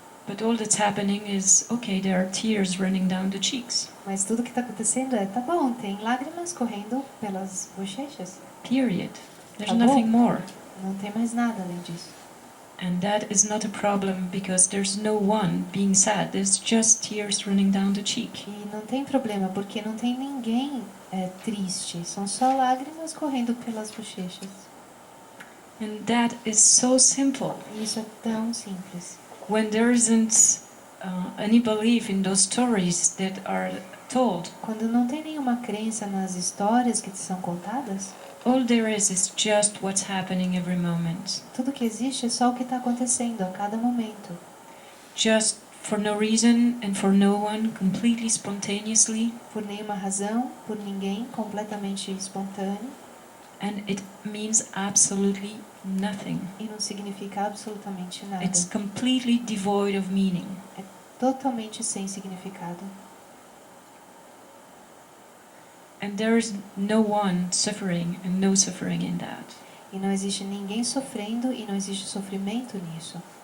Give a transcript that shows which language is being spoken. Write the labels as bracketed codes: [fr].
[en] But all that's happening is, okay, there are tears running down the cheeks. [pt] Mas tudo que está acontecendo é, tá bom, tem lágrimas correndo pelas bochechas. [en] Period. There's [pt] Acabou. [en] nothing more. [pt] Não tem mais nada além disso. [en] And that is not a problem because there's no one being sad. There's just tears running down the cheek. [pt] E não tem problema, porque não tem ninguém triste. São só lágrimas correndo pelas bochechas. [en] And that is so simple. [pt] E isso é tão simples. [en] When there isn't any belief in those stories that are told, [pt] Quando não tem nenhuma crença nas histórias que são contadas, [en] all there is just what's happening every moment. [pt] tudo que existe é só o que está acontecendo a cada momento. [en] Just for no reason and for no one, completely spontaneously. [pt] Por nenhuma razão, por ninguém, completamente espontâneo. [en] And it means absolutely nothing. [pt] E não significa absolutamente nada. [en] It's completely devoid of meaning. [pt] Totalmente sem significado. [en] And there is no one suffering and no suffering in that. [pt] E não existe ninguém sofrendo e não existe sofrimento nisso.